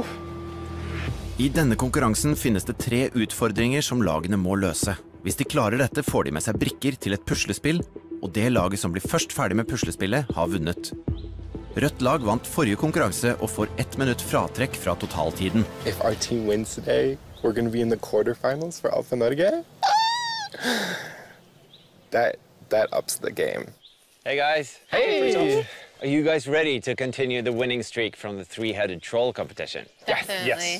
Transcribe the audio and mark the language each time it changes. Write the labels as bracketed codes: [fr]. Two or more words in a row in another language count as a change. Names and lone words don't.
[no] I denne konkurransen finnes det 3 utfordringer som lagene må løse. Hvis de klarer dette, får de med seg brikker til et puslespill, og det laget som blir først ferdig med puslespillet har vunnet. Rødt lag vant forrige konkurranse og får 1 minutt fratrekk fra totaltiden. [en] If our team wins today, we're going to be in the quarterfinals for FOR Norge. That ups the game. Hey, guys. Hey! Are you guys ready to continue the winning streak from the 3-headed troll competition? Definitely. Yes.